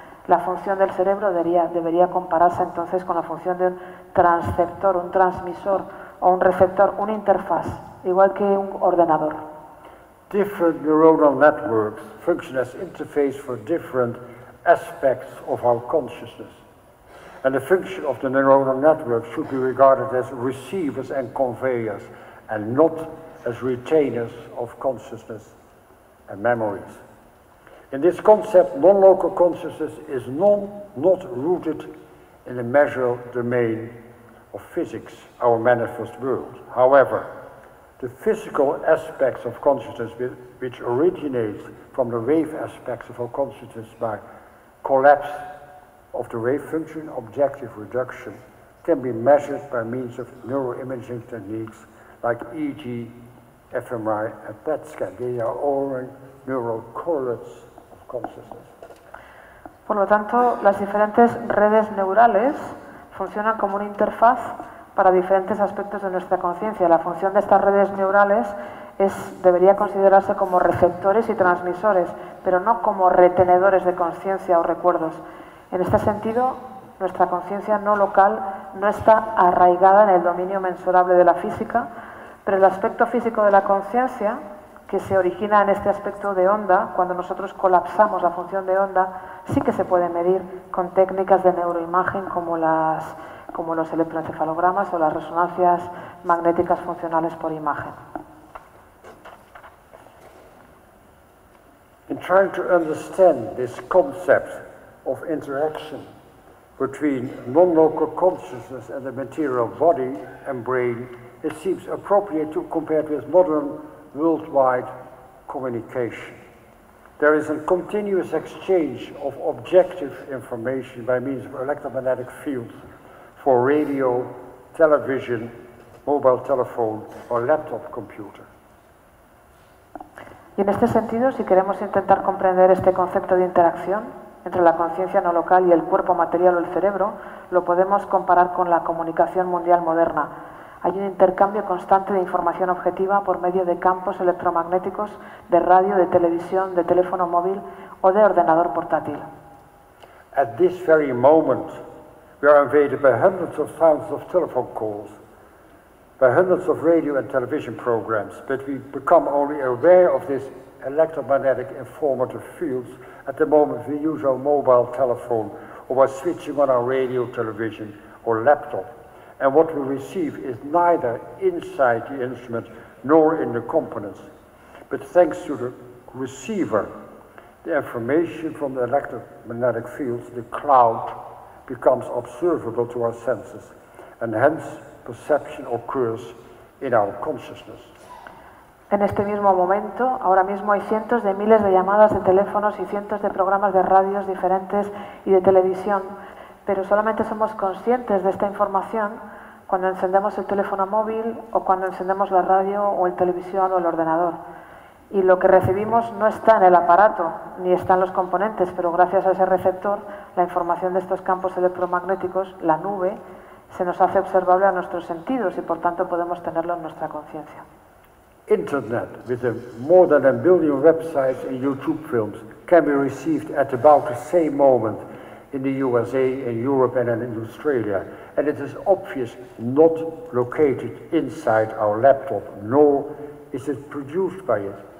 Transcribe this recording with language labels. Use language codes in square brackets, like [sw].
[es] La función del cerebro debería compararse entonces con la función de un transceptor, un transmisor o un receptor, una interfaz, igual que un ordenador. [en] different neuronal networks function as interface for different aspects of our consciousness. And the function of the neuronal network should be regarded as receivers and conveyors, and not as retainers of consciousness and memories. In this concept, non-local consciousness is not rooted in the measure domain of physics, our manifest world. However, the physical aspects of consciousness, which originates from the wave aspects of our consciousness by collapse of the wave function, objective reduction, can be measured by means of neuroimaging techniques like EEG, fMRI, and PET scan. They are all neural correlates of consciousness. [es] Por lo tanto, las diferentes redes neurales funcionan como una interfaz para diferentes aspectos de nuestra conciencia. La función de estas redes neurales debería considerarse como receptores y transmisores, pero no como retenedores de conciencia o recuerdos. En este sentido, nuestra conciencia no local no está arraigada en el dominio mensurable de la física, pero el aspecto físico de la conciencia, que se origina en este aspecto de onda, cuando nosotros colapsamos la función de onda, sí que se puede medir con técnicas de neuroimagen como los electroencefalogramas o las resonancias magnéticas funcionales por imagen. [en] In trying to understand this concept of interaction between non-local consciousness and the material body and brain, it seems appropriate to compare it with modern worldwide communication. There is a continuous exchange of objective information by means of electromagnetic fields for radio, television, mobile telephone, or laptop computer. [es] Y en este sentido, si queremos intentar comprender este concepto de interacción entre la conciencia no local y el cuerpo material o el cerebro, lo podemos comparar con la comunicación mundial moderna. Hay un intercambio constante de información objetiva por medio de campos electromagnéticos, de radio, de televisión, de teléfono móvil o de ordenador portátil. [en] At this very moment, we are invaded by hundreds of thousands of telephone calls, by hundreds of radio and television programs, but we become only aware of this electromagnetic informative fields at the moment we use our mobile telephone or by switching on our radio, television or laptop. And what we receive is neither inside the instrument nor in the components. But thanks to the receiver, the information from the electromagnetic fields, the cloud, becomes observable to our senses, and hence perception occurs in our consciousness. [es] En este mismo momento, ahora mismo hay cientos de miles de llamadas de teléfonos y cientos de programas de radios diferentes y de televisión, pero solamente somos conscientes de esta información cuando encendemos el teléfono móvil o cuando encendemos la radio o el televisión o el ordenador. Y lo que recibimos no está en el aparato ni está en los componentes, pero gracias a ese receptor, la información de estos campos electromagnéticos, la nube, se nos hace observable a nuestros sentidos y por tanto podemos tenerlo en nuestra conciencia. [en] Internet, with more than a billion websites and YouTube films, can be received at about the same moment in the USA, in Europe, and in Australia. And it is obvious not located inside our laptop, nor is it produced by it.